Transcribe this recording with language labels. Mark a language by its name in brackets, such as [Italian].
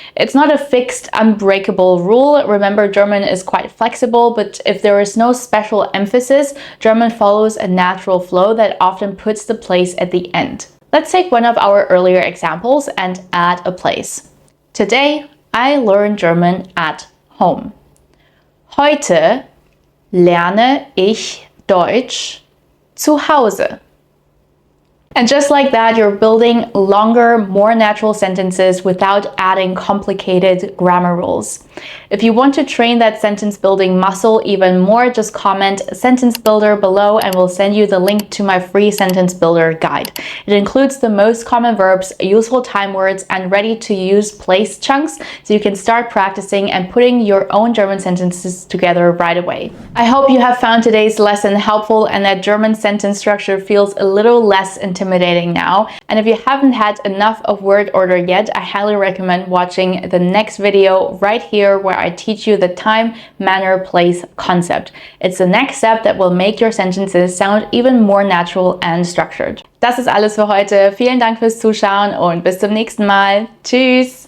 [English] It's not a fixed, unbreakable rule. Remember, German is quite flexible, but if there is no special emphasis, German follows a natural flow that often puts the place at the end. Let's take one of our earlier examples and add a place. Today, I learn German at home. [German] Heute lerne ich Deutsch zu Hause. [English] And just like that, you're building longer, more natural sentences without adding complicated grammar rules. If you want to train that sentence building muscle even more, just comment sentence builder below and we'll send you the link to my free sentence builder guide. It includes the most common verbs, useful time words, and ready to use place chunks so you can start practicing and putting your own German sentences together right away. I hope you have found today's lesson helpful and that German sentence structure feels a little less intimidating now. And if you haven't had enough of word order yet, I highly recommend watching the next video right here where I teach you the time, manner, place concept. It's the next step that will make your sentences sound even more natural and structured. [German] Das ist alles für heute. Vielen Dank fürs Zuschauen und bis zum nächsten Mal. Tschüss!